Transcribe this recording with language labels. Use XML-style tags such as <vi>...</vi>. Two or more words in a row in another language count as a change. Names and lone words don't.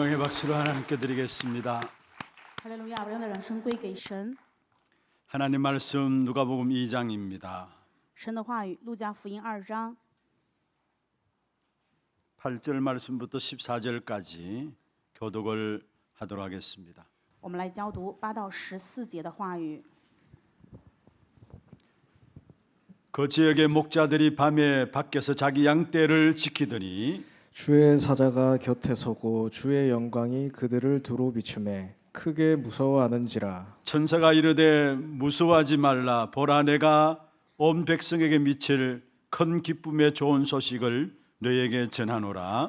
<ko>박수로 하나님께 드리겠습니다.</ko> <zh>哈利路亚！荣耀的掌声归给神。</zh> <ko>하나님 말씀 누가복음 2장입니다.</ko> <zh>神的话语，路加福音2章</zh> <ko>8절 말씀부터 14절까지 교독을 하도록 하겠습니다.</ko> <zh>我们来教读8到14节的话语。</zh> <ko>그 지역의 목자들이 밤에 밖에서 자기 양떼를 지키더니 주의 사자가 곁에 서고 주의 영광이 그들을 두루 비추매 크게 무서워하는지라. 천사가 이르되 무서워하지 말라. 보라, 내가 온 백성에게 미칠 큰 기쁨의 좋은 소식을 너희에게 전하노라.</ko>